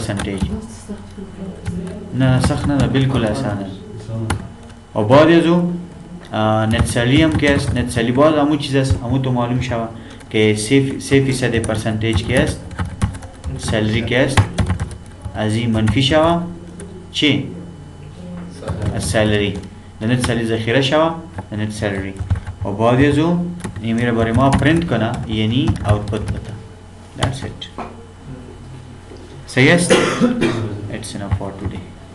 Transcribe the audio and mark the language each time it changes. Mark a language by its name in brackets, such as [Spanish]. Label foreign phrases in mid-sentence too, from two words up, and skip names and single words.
[Persian] نه سخت نه بالکل آسانه و بعد از او نت سالی هم که است نت سالی باز همون چیز است همون تو معلوم شود که 3% پرسنتیج که است سالری که است از این منفی شود چی؟ از سالری نت سالی ذخیره شود نت سالری و بعد از او این میره برای ما پرنت کنه یعنی آوتپوت بده [English] that's it [Persian] صحیح است [English] it's enough for today